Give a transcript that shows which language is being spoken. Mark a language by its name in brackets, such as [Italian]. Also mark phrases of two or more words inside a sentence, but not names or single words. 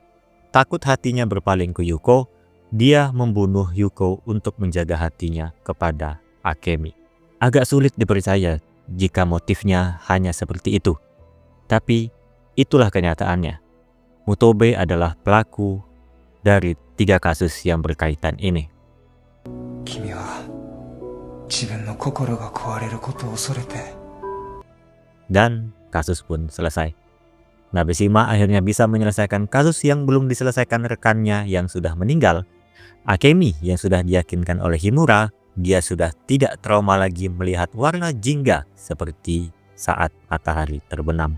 [Indonesian] Takut hatinya berpaling ke Yuko, dia membunuh Yuko untuk menjaga hatinya kepada Akemi. Agak sulit dipercaya jika motifnya hanya seperti itu. Tapi itulah kenyataannya. Mutobe adalah pelaku dari 3 kasus yang berkaitan ini. [Japanese] 君は自分の心が壊れることを恐れて [Indonesian] Dan kasus pun selesai. Nabeshima akhirnya bisa menyelesaikan kasus yang belum diselesaikan rekannya yang sudah meninggal. Akemi yang sudah diyakinkan oleh Himura, dia sudah tidak trauma lagi melihat warna jingga seperti saat matahari terbenam.